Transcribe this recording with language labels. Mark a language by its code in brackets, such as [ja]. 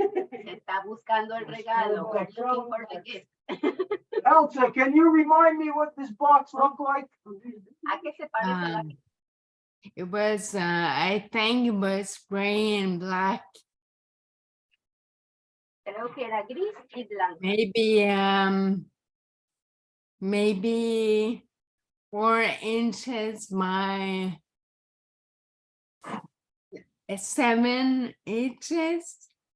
[es] Se está buscando el regalo. [en] We're looking for the gift. Elsa, can you remind me what this box looked like? [es] ¿A qué se parece la [en] It was, I think it was gray and black. [es] Creo que era gris y blanco. [en] Maybe 4 inches by 7 inches.